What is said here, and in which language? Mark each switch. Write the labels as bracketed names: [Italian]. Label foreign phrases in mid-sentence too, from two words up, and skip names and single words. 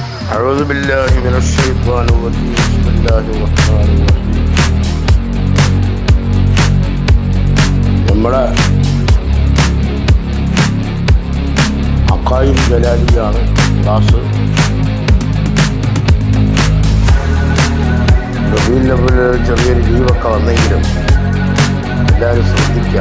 [Arabic] أعوذ بالله من الشيطان الرجيم بسم الله الرحمن الرحيم. [Malayalam] നമ്മുടെ അഖായിദ് ജലാലിയാണ് ക്ലാസ്. റബീഉൽ അവ്വൽ ചെറിയൊരു ലീവൊക്കെ വന്നെങ്കിലും എല്ലാവരും ശ്രദ്ധിക്കുക.